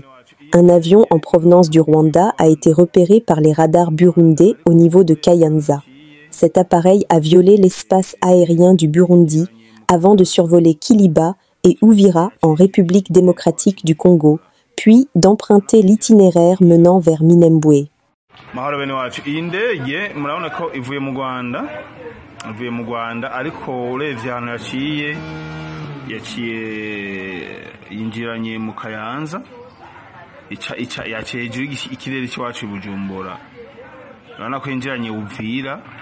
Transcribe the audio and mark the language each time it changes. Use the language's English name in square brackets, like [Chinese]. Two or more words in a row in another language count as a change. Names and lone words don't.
[French] Un avion en provenance du Rwanda a été repéré par les radars burundais au niveau de Kayanza. Cet appareil a violé l'espace aérien du Burundi avant de survoler Kiliba et Uvira en République démocratique du Congo, puis d'emprunter l'itinéraire menant vers Minembwe. [Rundi] Mahoro bene wacu iyi ndege murabona ko ivuye mu Rwanda ariko urebye ahantu yaciye yinjiranye mu Kayanza yaciye hejuru ikirere cy'iwacu i Bujumbura urabona ko yinjiranye Uvira